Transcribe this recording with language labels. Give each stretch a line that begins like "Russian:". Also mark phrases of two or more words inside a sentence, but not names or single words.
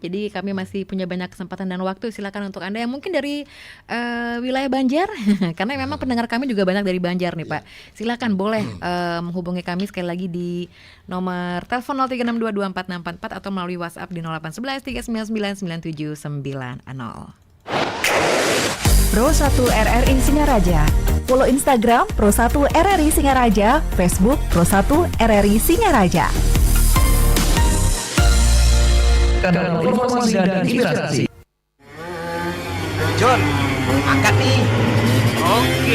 Indonesian: Jadi kami masih punya banyak kesempatan dan waktu. Silakan untuk Anda yang mungkin dari wilayah Banjar, karena memang pendengar kami juga banyak dari Banjar nih Pak. Silakan boleh menghubungi kami sekali lagi di nomor telepon 03622464 atau melalui WhatsApp di 0811 3999790. Pro 1 RRI Singaraja, Follow Instagram Pro1 RRI Singaraja, Facebook Pro1 RRI Singaraja. Kanal informasi dan inspirasi. John, angkat nih. Oke.